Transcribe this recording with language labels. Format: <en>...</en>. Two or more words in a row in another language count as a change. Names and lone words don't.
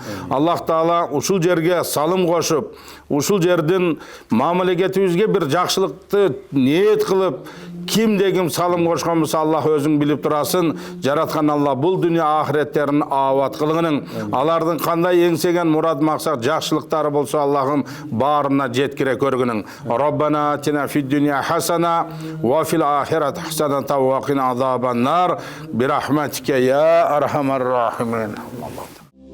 <ky>Аллах Таала ушул жерге салым кошуп, ушул жердин мамлекетибизге бир жакшылыкты ниет кылып, кимде ким салым кошкон болсо Аллах өзүң билип турасың. Жараткан Аллах бул дүйнө ахиреттерин абат кылгының. Алардын кандай эңсеген мурад максат жакшылыктары болсо Аллахым баарына жеткире көргүнүң.</ky> <ar>ربنا آتنا في الدنيا حسنة وفي الآخرة حسنة وقنا عذاب النار برحمتك يا أرحم الراحمين.</ar>